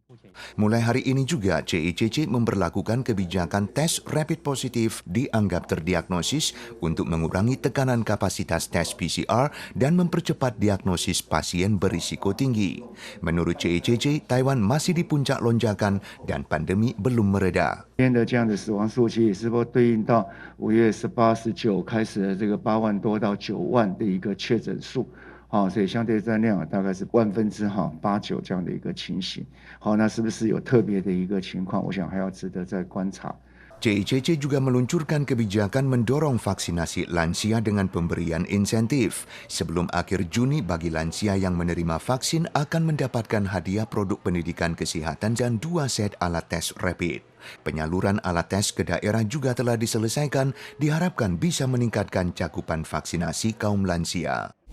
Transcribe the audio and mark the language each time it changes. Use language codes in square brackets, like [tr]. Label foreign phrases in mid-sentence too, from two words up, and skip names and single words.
[id] Mulai hari ini juga CICC memberlakukan kebijakan tes rapid positif dianggap terdiagnosis untuk mengurangi tekanan kapasitas tes PCR dan mempercepat diagnosis pasien berisiko tinggi. Menurut CICC, Taiwan masih di puncak lonjakan dan pandemi belum mereda. [zh] 今天的这样的死亡数其实也是不对应到5月18、19开始的这个8万多到9万的一个确诊数。所以相对占量大概是89%这样的一个情形。那是不是有特别的一个情况？我想还要值得再观察。 [id] CICC juga meluncurkan kebijakan mendorong vaksinasi lansia dengan pemberian insentif. Sebelum akhir Juni, bagi lansia yang menerima vaksin akan mendapatkan hadiah produk pendidikan kesehatan dan 2 set alat tes rapid. Penyaluran alat tes ke daerah juga telah diselesaikan, diharapkan bisa meningkatkan cakupan vaksinasi kaum lansia.